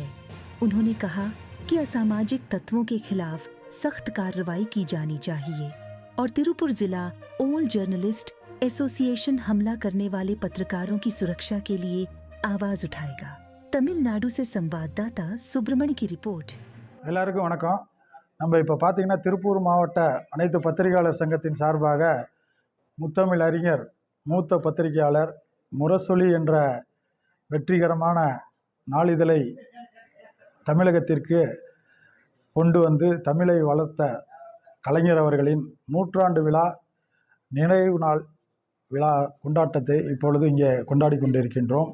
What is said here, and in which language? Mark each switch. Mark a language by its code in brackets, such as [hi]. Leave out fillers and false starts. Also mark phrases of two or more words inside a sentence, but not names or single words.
[hi] उन्होंने कहा कि असामाजिक तत्वों के खिलाफ सख्त कार्रवाई की जानी चाहिए और तिरुपुर जिला ऑल जर्नलिस्ट एसोसिएशन हमला करने वाले पत्रकारों की सुरक्षा के लिए आवाज उठाएगा। तमिलनाडु से संवाददाता सुब्रमण्य की रिपोर्ट। [ta] எல்லாருக்கும் வணக்கம். நம்ம இப்போ பார்த்தீங்கன்னா திருப்பூர் மாவட்ட அனைத்து பத்திரிகையாளர் சங்கத்தின் சார்பாக முத்தமிழ் அறிஞர் மூத்த பத்திரிகையாளர் முரசொலி என்ற வெற்றிகரமான நாளிதழை தமிழகத்திற்கு கொண்டு வந்து தமிழை வளர்த்த கலைஞர் அவர்களின் நூற்றாண்டு விழா நினைவு நாள் விழா கொண்டாட்டத்தை இப்பொழுது இங்கே கொண்டாடி கொண்டிருக்கின்றோம்.